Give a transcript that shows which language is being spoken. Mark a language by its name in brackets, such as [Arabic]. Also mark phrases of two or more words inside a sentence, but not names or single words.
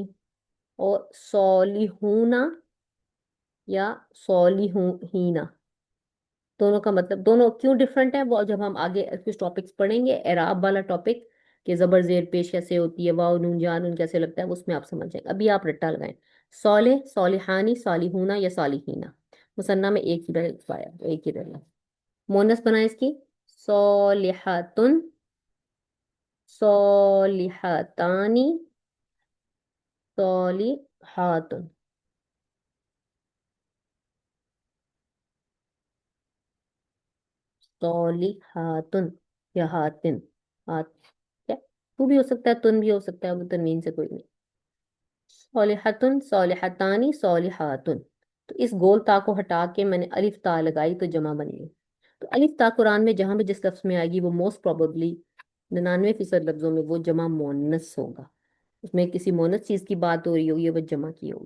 [Hindi] और [Arabic] صالحون أو صالحين, [Hindi] दोनों का मतलब, दोनों क्यों डिफरेंट है वो जब हम आगे कुछ टॉपिक्स पढ़ेंगे, एराब वाला टॉपिक, कि जबर जेर पेश कैसे होती है, वाव नून जान नून कैसे लगता है, उसमें आप समझ जाएंगे। अभी आप रट्टा लगाएं, [Arabic] صالح، صالحان، صالحون أو صالحين. [Hindi] मुसन्ना में एक ही पाया, एक ही रहा। मोनस बनाए इसकी, [Arabic] صالحات، صالحتان، صالحات، صالحات أو هاتين, [Hindi] हाथ, क्या, तू भी हो सकता है, तुन भी हो सकता है, वो तनवीन से कोई नहीं। [Arabic] صالحة، صالحتان، صالحات. [Hindi] तो इस गोल ता को हटा के मैंने अलिफ ता लगाई तो जमा बन गई। तो अलिफ ता कुरान में जहां भी जिस लफ्ज में आएगी वो [English] most probably [Hindi] 99% लफ्जों में वो जमा मोनस होगा, उसमें किसी मोनस चीज की बात हो रही होगी, वो जमा की होगी।